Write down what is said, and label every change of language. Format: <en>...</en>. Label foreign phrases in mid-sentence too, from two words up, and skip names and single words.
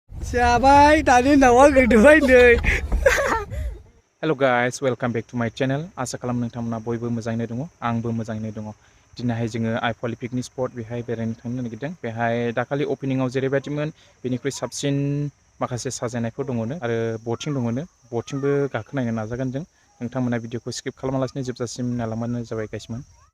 <en>Sabai, tadi nawa gedoi deh. Hello guys, welcome back to my channel.</en> <brx>Asa kalam nोंथांमोना बयबो मोजाङैनो दङ, आंबो मोजाङैनो दङ। दिनैहाय जोङो आइफवालि पिकनिक स्पट बेहाय बेरायनो थांनो नागिरदों। बेहाय दाखालि ओपनिंआव जेरैबायदिमोन बेनिख्रुइ साबसिन माखासे साजायनायफोर दङनो आरो बटिं दङनो। बटिंबो गाखोनायनो नाजागोन जों। नोंथांमोना भिडिअखौ स्किप खालामालासिनो जोबजासिम नायलांबानो जाबाय गाइसमोन।</brx>